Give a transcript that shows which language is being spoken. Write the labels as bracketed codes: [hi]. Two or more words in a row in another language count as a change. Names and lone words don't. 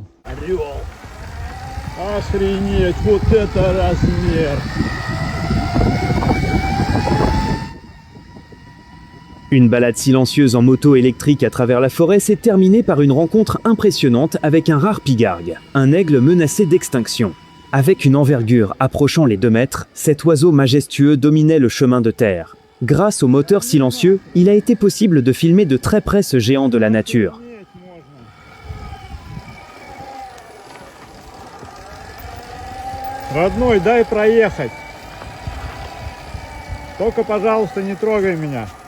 [ru] Орел! Охренеть, вот это размер! [fr] Une balade silencieuse en moto électrique à travers la forêt s'est terminée par une rencontre impressionnante avec un rare pigargue, un aigle menacé d'extinction. Avec une envergure approchant les 2 mètres, cet oiseau majestueux dominait le chemin de terre. Grâce au moteur silencieux, il a été possible de filmer de très près ce géant de la nature. [ru] Родной, дай проехать. Только, пожалуйста, не трогай меня.